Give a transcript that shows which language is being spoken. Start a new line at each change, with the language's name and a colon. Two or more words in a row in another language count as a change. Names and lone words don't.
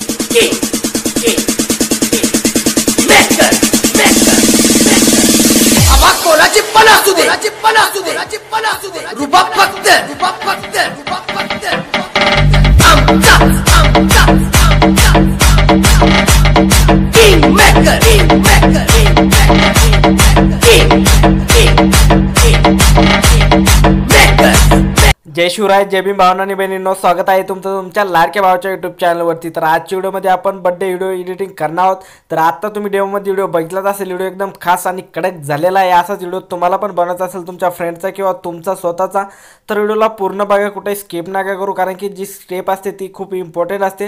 English: King, king, king. Maker, maker, maker.
Marathi: आवाज कोणाची पण असू दे, कोणाची पण असू दे, कोणाची पण असू दे. रुबाब फक्त, रुबाब फक्त, रुबाब फक्त. आमचा, आमचा, आमचा.
English: King maker, king maker, king maker, king, king, king, king. Maker.
Marathi: जय शिवराय, जय भीम भावना आणि बहिणींनो, स्वागत आहे तुमचं तुमच्या लाडक्या भावाच्या यूट्यूब चॅनलवरती. तर आजच्या व्हिडिओमध्ये आपण
English: birthday video editing
Marathi: करणार आहोत. तर आता तुम्ही डेमोमध्ये व्हिडिओ बघितलाच असेल. व्हिडिओ एकदम खास आणि कडक झालेला आहे. असाच व्हिडिओ तुम्हाला पण बनवायचा असेल तुमच्या फ्रेंडचा किंवा तुमचा स्वतःचा, तर व्हिडिओला पूर्ण बघा, कुठे स्किप नका करू, कारण की जी स्टेप असते ती खूप इम्पॉर्टंट असते.